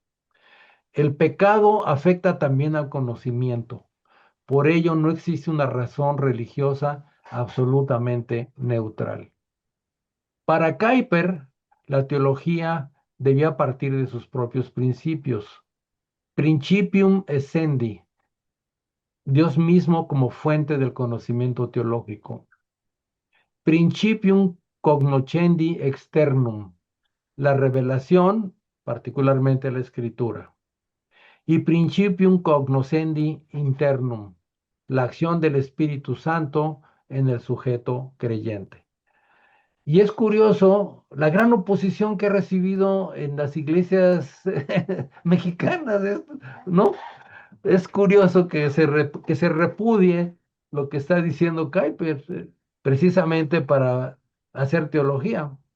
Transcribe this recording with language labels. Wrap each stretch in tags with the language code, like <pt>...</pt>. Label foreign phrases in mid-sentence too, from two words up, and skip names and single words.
<es>El pecado afecta también al conocimiento. Por ello no existe una razón religiosa absolutamente neutral. Para Kuyper, la teología debía partir de sus propios principios.</es> <la>Principium essendi,</la> <es>Dios mismo como fuente del conocimiento teológico.</es> <la>Principium cognoscendi externum,</la> <es>la revelación, particularmente la escritura.</es> <la>Y principium cognoscendi internum,</la> <es>la acción del Espíritu Santo en el sujeto creyente. Y es curioso la gran oposición que ha recibido en las iglesias mexicanas, ¿no? Es curioso que se repudie lo que está diciendo Kuyper, precisamente para hacer teología.</es>